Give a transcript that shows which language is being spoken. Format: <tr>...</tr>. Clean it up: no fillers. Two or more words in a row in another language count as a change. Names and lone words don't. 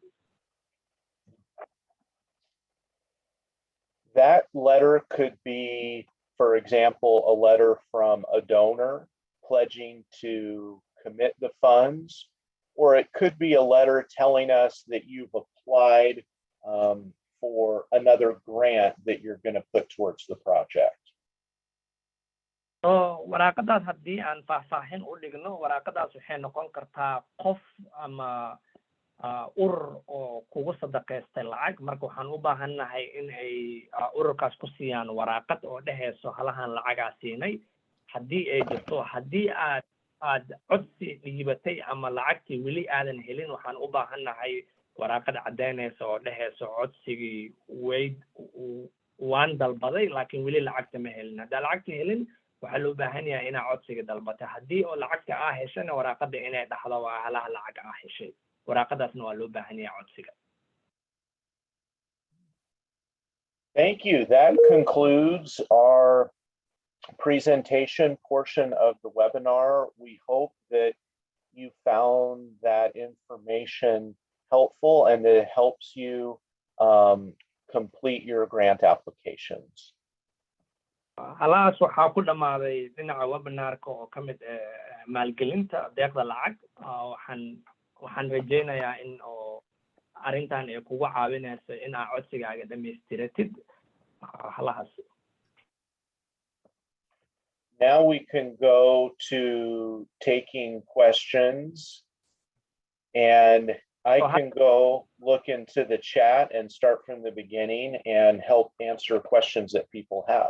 <en>That letter could be, for example, a letter from a donor pledging to commit the funds, or it could be a letter telling us that you've applied for another grant that you're going to put towards the project.</en> <so>waraaqadaas haddii aan faahfaahin u dhigno waraaqadaas waxay noqon kartaa qof ama urur oo kugu sadaqaystay lacag marka waxaan u baahannahay in ay ururkaas ku siiyaan waraaqad oo dhehayso halahan lacagaa siinay haddii ay jirto haddii aad codsi dhiibatay ama lacagtii weli aadan helin waxaan u baahannahay waraaqad cadaynaysa oo dhehayso codsigii waan dalbaday laakiin weli lacagta ma helin haddaa lacagta helin waxaa loo baahan yahay inaa codsiga dalbata haddii oo lacagta heshana waraaqada inay dhaxdo waa halaha lacag heshay waraaqadaasna waa loo baahan yahay codsiga.</so> <en>Thank you. That concludes our presentation portion of the webinar. We hope that you found that information helpful and that it helps you complete your grant applications.</en> <so>halaas waxaa ku dhamaaday dhinaca webinarka oo ka mid maalgelinta deeqda lacag waxaan rajaynayaa in oo arrintan ay kugu caawinayso in aad codsigaaga dhamaystiratid halahaas.</so> <en>Now we can go to taking questions, and I can go look into the chat and start from the beginning and help answer questions that people have.</en>